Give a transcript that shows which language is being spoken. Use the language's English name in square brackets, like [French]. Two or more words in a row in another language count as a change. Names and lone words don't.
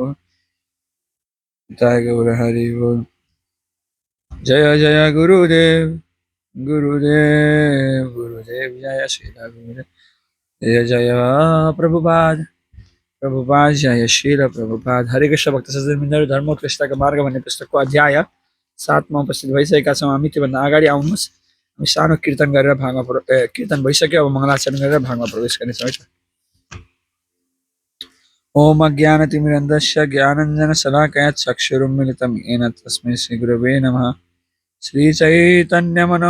[Bangla] Nitai Gaura Haribo. [Sanskrit] Jaya Jaya Gurudev, Gurudev Jaya Shri Gurudev. Jaya Jaya Prabhupada, Jaya Shri Prabhupada. [Nepali] Hare Krishna Bhakta Sajanandar Dharma Krishna का मार्ग भन्ने पुस्तकको अध्याय 7 मा उपस्थित भइसकेका छौँ हामी। त्योभन्दा अगाडि आउनुहोस् हामी सानो कीर्तन गरेर भागमा कीर्तन भइसक्यो। अब मङ्गलाचरण गरेर भागमा प्रवेश गर्नेछौँ है त। [Sanskrit] ओम अज्ञानतिमिरन्धस्य ज्ञानञ्जनशलाकया चक्षुरुन्मिलितं येन तस्मै श्रीगुरवे नमः।